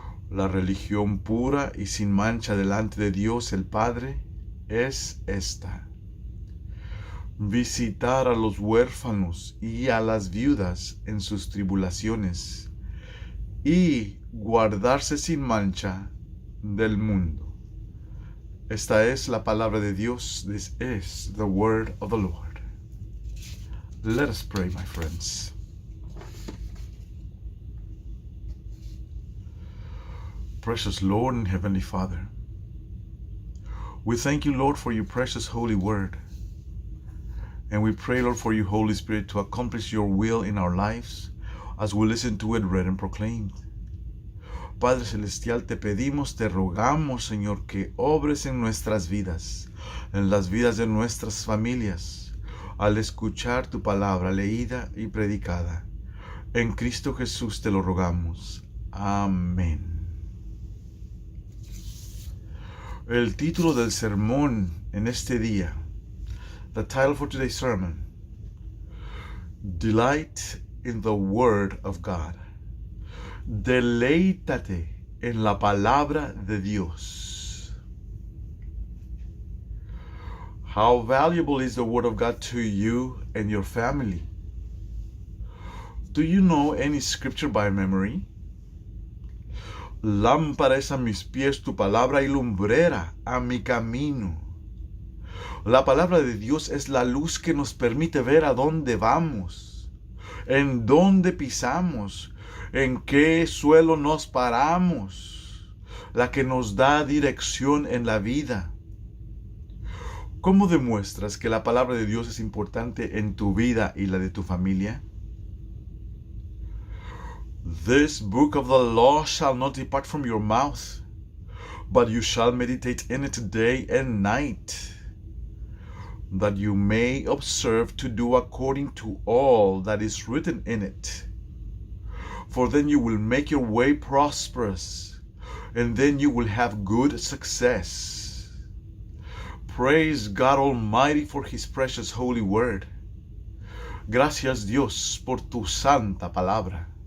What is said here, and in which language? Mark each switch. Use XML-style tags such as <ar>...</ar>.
<es>La religión pura y sin mancha delante de Dios el Padre es esta: visitar a los huérfanos y a las viudas en sus tribulaciones, y guardarse sin mancha del mundo. Esta es la palabra de Dios.</es> <en>This is the word of the Lord. Let us pray, my friends. Precious Lord and Heavenly Father, we thank you, Lord, for your precious holy word. And we pray, Lord, for your Holy Spirit to accomplish your will in our lives as we listen to it read and proclaimed.</en> <es>Padre Celestial, te pedimos, te rogamos, Señor, que obres en nuestras vidas, en las vidas de nuestras familias, al escuchar tu palabra leída y predicada. En Cristo Jesús te lo rogamos. Amén. El título del sermón en este día,</es> <en>the title for today's sermon: Delight in the Word of God.</en> <es>Deleítate en la palabra de Dios.</es> <en>How valuable is the Word of God to you and your family? Do you know any scripture by memory?</en> <es>Lámpara es a mis pies tu palabra y lumbrera a mi camino. La palabra de Dios es la luz que nos permite ver a dónde vamos, en dónde pisamos, en qué suelo nos paramos, la que nos da dirección en la vida. ¿Cómo demuestras que la palabra de Dios es importante en tu vida y la de tu familia?</es> <en>This book of the law shall not depart from your mouth, but you shall meditate in it day and night, that you may observe to do according to all that is written in it. For then you will make your way prosperous, and then you will have good success. Praise God Almighty for His precious holy word.</en> <es>Gracias, Dios, por tu santa palabra.</es>